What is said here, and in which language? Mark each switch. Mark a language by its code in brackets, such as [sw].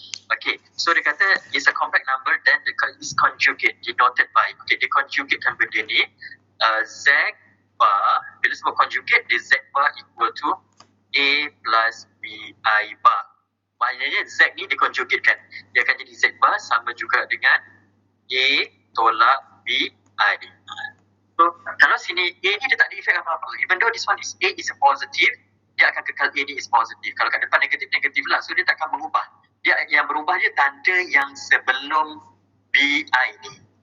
[en] Okay, so [ms] dia kata [en] is a complex number, then is conjugate, denoted by, okay, [ms] dia conjugatekan benda ni, [en] Z bar, [ms] bila sebut conjugate, dia [en] Z bar equal to A plus BI bar. [ms] Maknanya Z ni dikonjugatekan, dia akan jadi Z bar sama juga dengan A tolak BI. So kalau sini A ni dia tak ada efek apa-apa. [en] Even though this one is A is a positive, [ms] dia akan kekal A ni [en] is positive. [ms] Kalau kat depan negatif lah. So dia takkan berubah. Dia yang berubah dia tanda yang sebelum BI ni.